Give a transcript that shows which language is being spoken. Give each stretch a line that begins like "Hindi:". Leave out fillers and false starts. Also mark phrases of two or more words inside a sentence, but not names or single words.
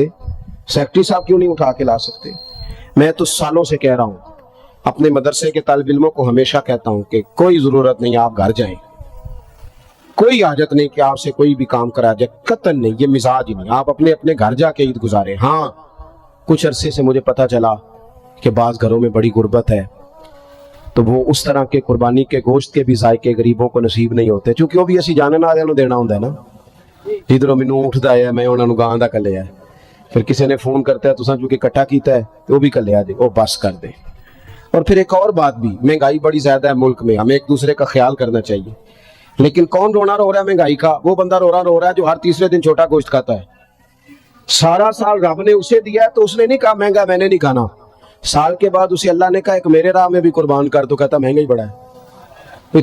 Urdu: سیکٹری صاحب کیوں نہیں اٹھا کے لا سکتے؟ میں تو سالوں سے کہہ رہا ہوں، اپنے مدرسے کے طالب علموں کو ہمیشہ کہتا ہوں کہ کوئی ضرورت نہیں آپ گھر جائیں، کوئی حاجت نہیں کہ آپ سے کوئی بھی کام کرا جائے، قطعاً نہیں، یہ مزاج ہی نہیں، آپ اپنے اپنے گھر جا کے عید گزاریں۔ ہاں کچھ عرصے سے مجھے پتا چلا کہ بعض گھروں میں بڑی غربت ہے، تو وہ اس طرح کے قربانی کے گوشت کے بھی ذائقے غریبوں کو نصیب نہیں ہوتے، چونکہ
Punjabi: وہ بھی اسی جانن والے نوں دینا ہوندا ہے نا، جدھروں مینوں اٹھدا ہے میں انہاں نوں گاں دا کلیا ہے، پھر کسی نے فون کرتا ہے تساں چونکہ اکٹھا کیتا ہے تو وہ بھی کلیا جے، وہ بس کر دے۔
Urdu: اور پھر ایک اور بات بھی، مہنگائی بڑی زیادہ ہے ملک میں، ہمیں ایک دوسرے کا خیال کرنا چاہیے، لیکن کون رونا رو رہا ہے مہنگائی کا؟ وہ بندہ رو رہا ہے جو ہر تیسرے دن چھوٹا گوشت کھاتا ہے۔ سارا سال رب نے اسے دیا ہے تو اس نے نہیں کہا مہنگا میں نے نہیں کھانا، سال کے بعد اسے اللہ نے کہا ایک میرے راہ میں بھی قربان کر، تو کہتا مہنگا ہی بڑا ہے۔